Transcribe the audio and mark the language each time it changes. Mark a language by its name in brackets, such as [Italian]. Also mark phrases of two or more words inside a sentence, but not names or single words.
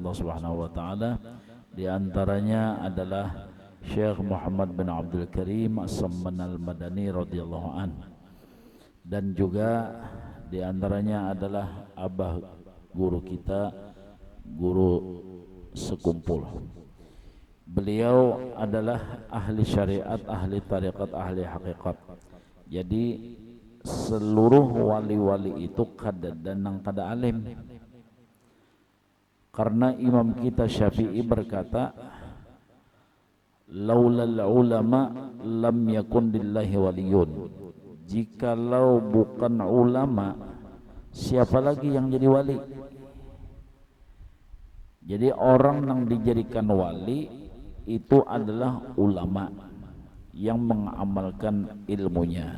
[Indonesian] Allah [Arabic] سبحانه وتعالى. [Indonesian] Di antaranya adalah Syekh Muhammad bin Abdul Karim As-Samman Al-Madani [Arabic] رضي الله عن. [Indonesian] Dan juga di antaranya adalah abah guru kita, guru sekumpul. Beliau adalah ahli syariat, ahli tariqat, ahli hakikat. [Banjar] Jadi seluruh wali-wali itu kada danang kada alim. [Indonesian] Karena imam kita Syafi'i berkata, [Arabic] لولا العلماء لم يكن لله ولي. [Indonesian] Jikalau bukan ulama, siapa lagi yang jadi wali? Jadi orang yang dijadikan wali itu adalah ulama yang mengamalkan ilmunya.